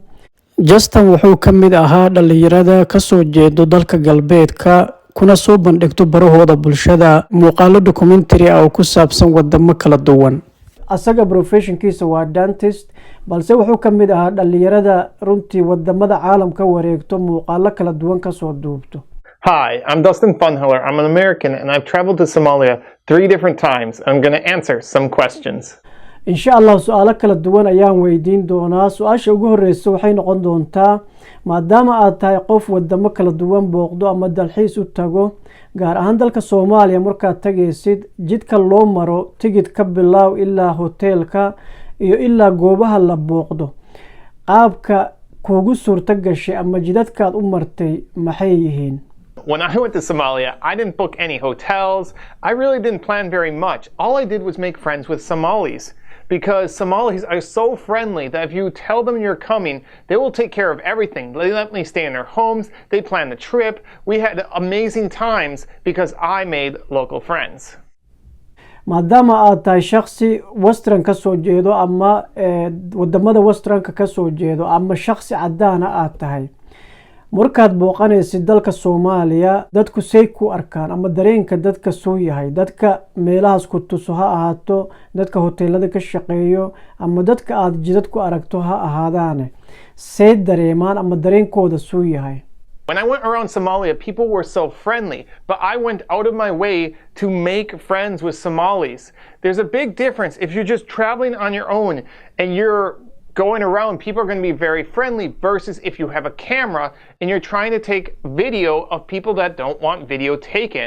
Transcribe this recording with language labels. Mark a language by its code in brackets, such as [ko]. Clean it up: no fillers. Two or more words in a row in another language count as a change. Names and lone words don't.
[so] Justin wuxuu ka mid ahaa dhalinyarada ka soo jeedo dalka galbeedka kuna soo bandhigto barahooda bulshada muuqaalo documentary oo ku saabsan wadamo kala duwan. asaga professionkiisa waa dentist balse wuxuu ka mid ahaa dhalinyarada runtii wadamada caalamka wareegto muuqaalo kala duwan ka soo duubto. [en] Hi, I'm Dustin Funhiller. I'm an American and I've traveled to Somalia 3 different times. I'm going to answer some questions. [ar] insha Allah [so] su'aalo kala duwan ayaan weydiin doonaa. su'aasha ugu horeysa waxay noqon doontaa maadaama aad tahay qof wadamo kala duwan booqdo ama dalxiis u tago gaar ahaan dalka Soomaaliya markaad tagaysid jidka loo maro tigid ka bilow ilaa hoteelka iyo ilaa goobaha la booqdo qaabka kuugu suurta gashay ama jidadkaad u martay maxay yihiin? [en] When I went to Somalia, I didn't book any hotels. I really didn't plan very much. All I did was make friends with Somalis. Because Somalis are so friendly that if you tell them you're coming, they will take care of everything. They let me stay in their homes. They plan the trip. We had amazing times because I made local friends. [so] maadaama aad tahay shakhsi western ka soo jeedo ama wadamada westernka ka soo jeedo ama shakhsi cadaan aad tahay markaad booqanaysid dalka Soomaaliya dadku say ku arkaan ama dareenka dadka soo yahay dadka meelahaas ku tuso ha ahaato dadka hoteelada ka shaqeeyo ama dadka aad jidad ku aragto ha ahaadaan say dareemaan ama dareenkooda soo yahay. [en] When I went around Somalia, people were so friendly, but I went out of my way to make friends with Somalis. There's a big difference if you're just traveling on your own and you're going around, people are going to be very friendly versus if you have a camera and you're trying to take video of people that don't want video taken.